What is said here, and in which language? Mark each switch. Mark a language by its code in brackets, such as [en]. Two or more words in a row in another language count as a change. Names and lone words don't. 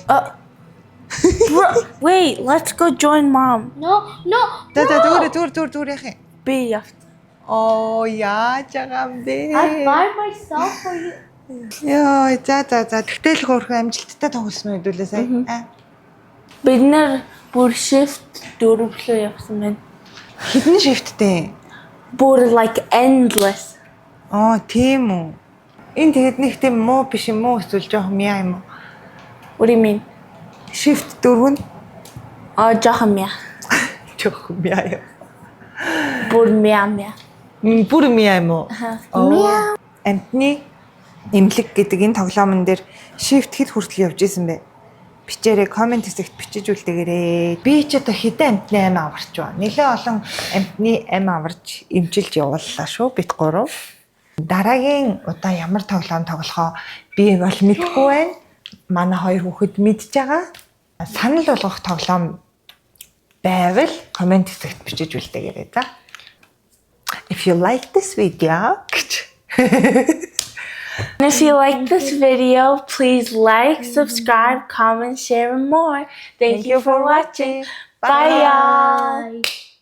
[en] Wait, let's go join mom. No. [mn] За no. зүгээр яах юм? Би явт. Оо яаж байгаа юм бэ? [en] I buy myself for you. [mn] Яа, за. Тэгтэл хөөрхөн амжилттай тоглосон хэдүүлээ сая. Бид нар бүр shift 4 рүү явсан байна. Хэдэн shiftтэй? Бүр [en] like endless. [mn] Аа, тийм үү. Энэ тэгэд нэг тийм муу биш юм уу? Эсвэл жоох мяа юм уу? [en] What do you mean? [mn] Shift 4 нь жоохон мяа. жоох мяа. Бүр мяа. Бүр мяа юм уу? Мяа. Амтны эмнэлэг гэдэг энэ тоглоомн дээр shift хэд хүртэл явж исэн бэ? Бичээрэй, комент хэсэгт бичиж үлдээгээрэй. Би ч одоо хэдэн амтны ам аварч байна. Нэлээ олон амтны ам аварч эмчилж явууллаа шүү бид гурав. Дараагийн удаа ямар тоглоом тоглохоо би бол мэдэхгүй байна. Манай хоёр хүүхэд мэдж байгаа. Санал болгох тоглоом байвал комент хэсэгт бичиж үлдээгээрэй за. [en] If you like this video, And if you like this video, please like, subscribe, comment, share, and more. Thank you for watching. Bye, y'all. Bye.